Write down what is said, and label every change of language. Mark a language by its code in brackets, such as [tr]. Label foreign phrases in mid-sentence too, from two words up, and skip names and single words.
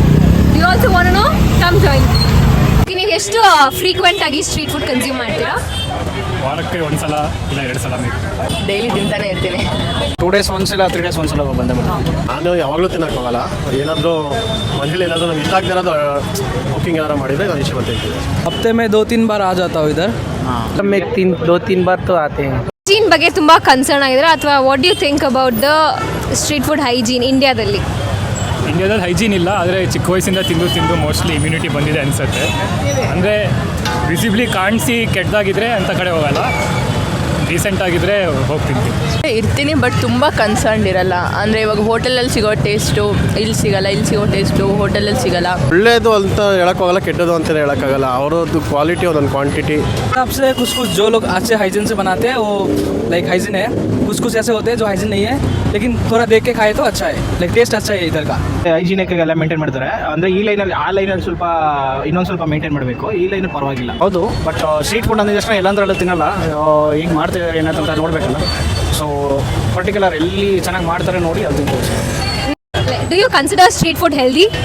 [en] Do you also want to know? Come join me. [kn] ನೀವು ಎಷ್ಟು ಫ್ರೀಕ್ವೆಂಟ್ ಆಗಿ [en] street food consume [kn] ಮಾಡ್ತೀರಾ? ವಾರಕ್ಕೆ ಒಂದ್ಸಲ ಇಲ್ಲ 2 ಸಲ ಡೈಲಿ ತಿಂತಾನೆ ಇರ್ತೀನಿ. 2 days ಒಂದ್ಸಲ 3 days ಒಂದ್ಸಲ ಬಂದೆ. ನಾನು ಯಾವಾಗಲೂ ತಿನ್ನೋಕ್ಕಾಗಲ್ಲ. ಏನಾದರೂ ಮನೇಲಿ ಏನಾದರೂ ನಮ್ಗೆ ಇಷ್ಟ ಆಗದಿರೋದು ಕುಕಿಂಗ್ ಏನಾರು ಮಾಡಿದರೆ ನಾನು ಇಷ್ಟ ಬರ್ತೀನಿ. [hi] हफ्ते में 2-3 बार आ जाता हूँ इधर. मैं 2-3 बार तो आते हैं. [kn] ಹೈಜೀನ್ ಬಗ್ಗೆ ತುಂಬ ಕನ್ಸರ್ನ್ ಆಗಿದ್ರೆ ಅಥವಾ [en] what do you think about the street food hygiene ಇಂಡಿಯಾದಲ್ಲಿ [kn] ಹೈಜೀನ್ ಇಲ್ಲ, ಆದರೆ ಚಿಕ್ಕ ವಯಸ್ಸಿಂದ ತಿಂದು [en] mostly immunity [kn] ಬಂದಿದೆ ಅನಿಸುತ್ತೆ. ಅಂದರೆ ವಿಸಿಬ್ಲಿ ಕಾಣಿಸಿ ಕೆಟ್ಟದಾಗಿದ್ದರೆ ಅಂಥ ಕಡೆ ಹೋಗಲ್ಲ, ರೀಸೆಂಟ್ ಆಗಿದ್ದರೆ ಹೋಗ್ತೀನಿ ಇರ್ತೀನಿ. ಬಟ್ ತುಂಬ ಕನ್ಸರ್ನ್ ಇರಲ್ಲ. ಅಂದರೆ ಇವಾಗ ಹೋಟೆಲಲ್ಲಿ ಸಿಗೋ ಟೇಸ್ಟು ಇಲ್ಲಿ ಸಿಗಲ್ಲ, ಇಲ್ಲಿ ಸಿಗೋ ಟೇಸ್ಟು ಹೋಟೆಲಲ್ಲಿ ಸಿಗಲ್ಲ. ಒಳ್ಳೇದು ಅಂತ ಹೇಳೋಕ್ಕಾಗಲ್ಲ, ಕೆಟ್ಟದು ಅಂತಲೇ ಹೇಳೋಕ್ಕಾಗಲ್ಲ. ಅವರದ್ದು ಕ್ವಾಲಿಟಿ ಒಂದೊಂದು ಕ್ವಾಂಟಿಟಿ. [hi] आपसे कुछ जो लोग अच्छे हाइजीन से बनाते हैं वो [en] like hygiene [hi] है. कुछ ऐसे होते हैं जो हाइजीन नहीं है, लेकिन थोड़ा देख के खाए तो अच्छा है, [en] like taste [hi] अच्छा है इधर का. [kn] ಹೈಜಿನಿಕ್ ಎಲ್ಲ ಮೇಂಟೈನ್ ಮಾಡ್ತಾರೆ. ಅಂದರೆ ಈ ಲೈನಲ್ಲಿ ಆ ಲೈನಲ್ಲಿ ಸ್ವಲ್ಪ ಇನ್ನೊಂದು ಸ್ವಲ್ಪ ಮೇಂಟೈನ್ ಮಾಡಬೇಕು. ಈ ಲೈನ್ ಪರವಾಗಿಲ್ಲ. ಹೌದು, ಬಟ್ [en] street food [kn] ಅಂದ ತಕ್ಷಣ ಎಲ್ಲಂದ್ರಲ್ಲೂ ತಿನ್ನಲ್ಲ. ಹಿಂಗೆ ಮಾಡ್ತಿದ್ದಾರೆ ಏನಂತ ನೋಡಬೇಕಲ್ಲ. [en] so particular [kn] ಎಲ್ಲಿ ಚೆನ್ನಾಗಿ ಮಾಡ್ತಾರೆ ನೋಡಿ ಅದು ತಿನ್ಬೋದು. [en] do you consider street food healthy?